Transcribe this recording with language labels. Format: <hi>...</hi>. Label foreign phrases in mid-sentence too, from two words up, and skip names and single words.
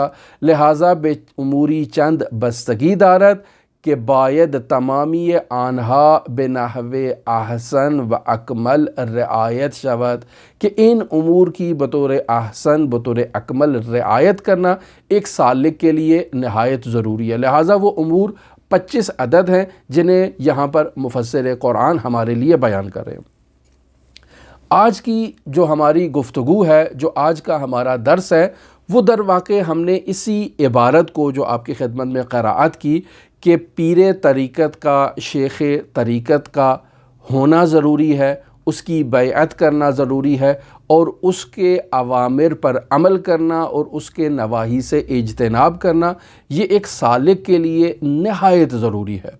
<fa>لہٰذا بے اموری چند بستگی دارد کہ باید تمامی آنہا بنحو احسن و اکمل رعایت شود،</fa> <ur>کہ ان امور کی بطور احسن بطور اکمل رعایت کرنا ایک سالک کے لیے نہایت ضروری ہے۔ لہٰذا وہ امور 25 عدد ہیں جنہیں یہاں پر مفسر قرآن ہمارے لیے بیان کر رہے ہیں۔ آج کی جو ہماری گفتگو ہے، جو آج کا ہمارا درس ہے، وہ در واقع ہم نے اسی عبارت کو جو آپ کی خدمت میں قرأت کی کہ پیر طریقت کا، شیخ طریقت کا ہونا ضروری ہے، اس کی بیعت کرنا ضروری ہے اور اس کے اوامر پر عمل کرنا اور اس کے نواہی سے اجتناب کرنا، یہ ایک سالک کے لیے نہایت ضروری ہے۔</ur>